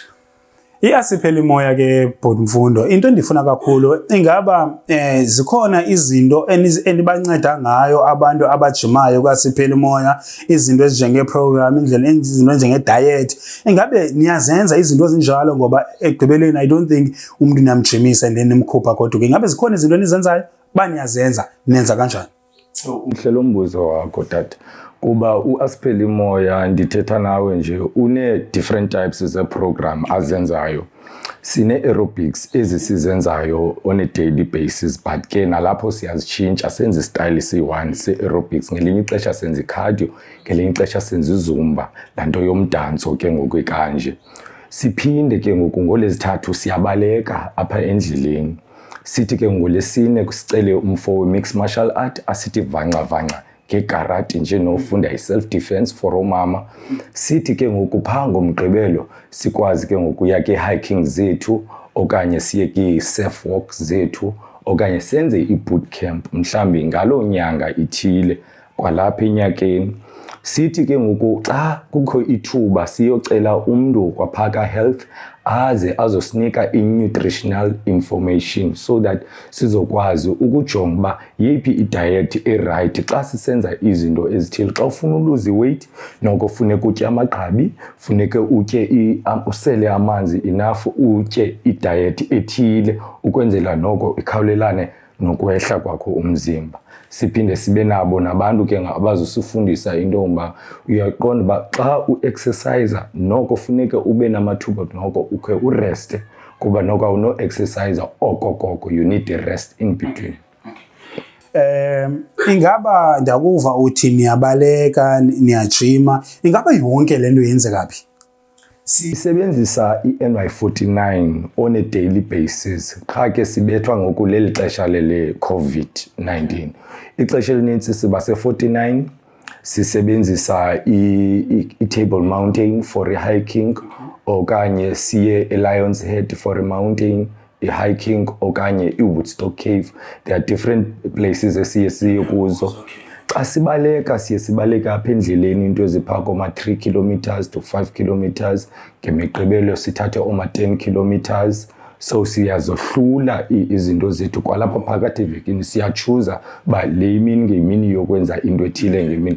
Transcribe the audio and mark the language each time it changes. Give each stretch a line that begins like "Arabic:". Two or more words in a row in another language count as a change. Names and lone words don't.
Xhosa: iAsipheli moya ke Bhut'Mfundo, into endifuna kakhulu ingaba zikhona izinto enibanceda ngayo abantu abajimayo kwaSipheli moya, izinto ezinjenge program, izinto ezinjenge diet. Ingabe niyazenza izinto ezinjalo ngoba ekugqibeleni
English: I don't think
Xhosa: umuntu niyamjimisa
English: and then
Xhosa: nimkhupha kodwa ke ingabe zikhona izinto enizenzayo baniyazenza, nenza kanjani? Umhle lo mbuzo wakho tata, kuba uAsipheli moya ndithetha nawe nje
English: different types
Xhosa: ze-program azenzayo. Sine-aerobics ezisizenzayo
English: on a daily basis,
Xhosa: but ke nalapho siyazitshintsha senze istyle esiyi-1 se-aerobics. Ngelinye ixesha senza i-cardio, ngelinye ixesha senza izumba, laa nto yomdanso ke ngoku kanje. Siphinde ke ngoku ngoLwezithathu siyabaleka apha endleleni. Sithi ke ngoLwesine sicele umfo we-
English: mixed martial art
Xhosa: asithi vanca ngekarati nje nofunda i-
English: self defense for
Xhosa: omama. Sithi ke ngoku phaa ngomgqibelo sikwazi ke ngokuya ke-hiking zethu okanye siye ki-surf walks zethu okanye senze i-boot camp mhlawumbi ngaloo nyanga ithile kwalapha enyakeni. Sithi ke ngoku xa kukho ithuba siyocela umntu kwaphaka health aze azosinika i-
English: nutritional information so that
Xhosa: sizokwazi ukujonga uba yiphi i-diet e-right xa sisenza izinto ezithile. Xa ufuna uluze weight noko funeka utye amagqabi, funeka utye usele amanzi enough, utye i-diet ethile ukwenzela noko ikhawulelane nokwehla kwakho umzimba. Siphinde sibe nabo nabantu ke abazosifundisa into ngoba uyaqonda uba xa u-exercise noko funeka ube namathuba noko ukhe ureste kuba noko awuno-exercise okokoko,
English: you need a rest in between.
Xhosa: Ingaba ndakuva uthi niyabaleka, niyajima, ingaba yonke le nto yenzeka phi? Sisebenzisa i-NY49
English: on a daily basis.
Xhosa: Qha ke sibethwa ngoku leli xesha lele COVID-19. Ixesha elinintsi siba se-49 sisebenzisa i-Table Mountain for i-hiking okanye siye e-Lion's Head for i-mountain i-hiking okanye i-Woodstock Cave.
English: There are different places
Xhosa: esiye kuzo. Xa sibaleka siye sibaleka apha endleleni into eziphaa koma-
English: 3 kilometers to 5 kilometers,
Xhosa: ngemigqibelo sithathe oma-10 kilometers. So siyazohlula izinto zethu kwalapha phakathi evekini, siyachuza uba le imini ngeyimini yokwenza into ethile ngemini.